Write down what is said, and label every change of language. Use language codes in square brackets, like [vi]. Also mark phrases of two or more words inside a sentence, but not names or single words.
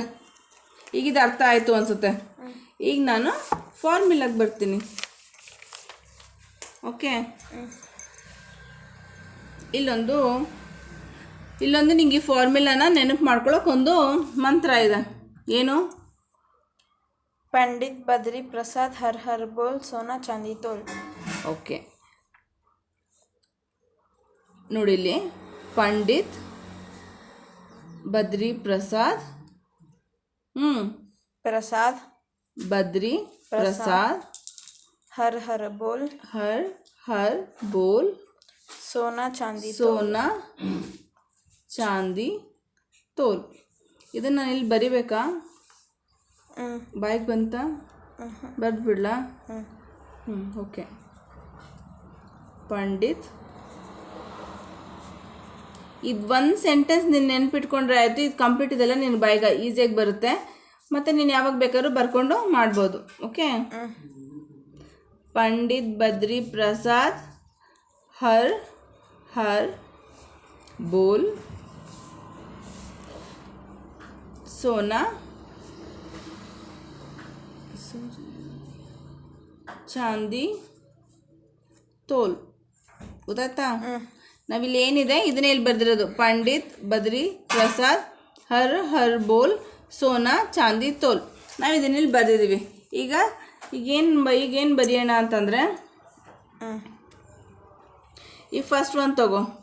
[kn] ಈಗ ಇದು ಅರ್ಥ ಆಯಿತು ಅನಿಸುತ್ತೆ. ಈಗ ನಾನು ಫಾರ್ಮುಲಾಗೆ ಬರ್ತೀನಿ. ಓಕೆ, ಇಲ್ಲೊಂದು ನಿಮಗೆ ಫಾರ್ಮುಲಾನ ನೆನಪು ಮಾಡ್ಕೊಳ್ಳೋಕೆ ಒಂದು ಮಂತ್ರ ಇದೆ. ಏನು? [hi] पंडित बद्री प्रसाद हर हर बोल सोना चांदी तोल. [kn] ಓಕೆ, ನೋಡಿ ಇಲ್ಲಿ ಪಂಡಿತ್ ಬದ್ರಿ ಪ್ರಸಾದ್ [hi] प्रसाद बद्री प्रसाद हर हर बोल सोना ಚಾಂದಿ [kn] ತೋಲ್. ಇದನ್ನು ನಾನು ಇಲ್ಲಿ ಬರಿಬೇಕಾ? ಬಾಯಿಗೆ ಬಂತ? ಬರ್ದು ಬಿಡ್ಲಾ? ಓಕೆ. ಪಂಡಿತ್. ಇದು ಒಂದು ಸೆಂಟೆನ್ಸ್ ನೀನು ನೆನ್ಪಿಟ್ಕೊಂಡ್ರೆ ಆಯಿತು. ಇದು ಕಂಪ್ಲೀಟ್ ಇದೆಲ್ಲ ನಿನ್ನ ಬಾಯಿಗೆ ಈಸಿಯಾಗಿ ಬರುತ್ತೆ. ಮತ್ತು ನೀನು ಯಾವಾಗ ಬೇಕಾದ್ರೂ ಬರ್ಕೊಂಡು ಮಾಡ್ಬೋದು. ಓಕೆ. [hi] पंडित बद्री प्रसाद हर बोल सोना चांदी तोल. [kn] ಗೊತ್ತಾಯ್ತಾ? ನಾವಿಲ್ಲಿ ಏನಿದೆ ಇದನ್ನೇ ಇಲ್ಲಿ ಬರೆದಿರೋದು. [hi] पंडित बद्री प्रसाद हर बोल सोना चांदी तोल. [kn] ನಾವು ಇದನ್ನಿಲ್ಲಿ ಬರೆದಿದ್ದೀವಿ. ಈಗೇನು ಬರೆಯೋಣ ಅಂತಂದರೆ, ಈ [en] first one [kn] ತಗೋ.